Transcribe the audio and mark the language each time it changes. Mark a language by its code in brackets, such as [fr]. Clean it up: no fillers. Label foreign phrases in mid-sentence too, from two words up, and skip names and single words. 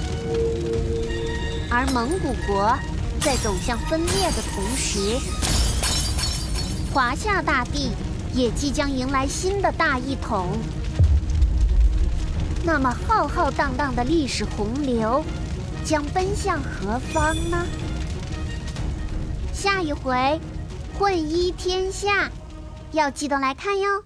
[zh] 而蒙古國在走向分裂的同時，華夏大地也即將迎來新的大一統。那麼浩浩蕩蕩的歷史洪流將奔向何方呢？下一回混一天下，要记得来看喲。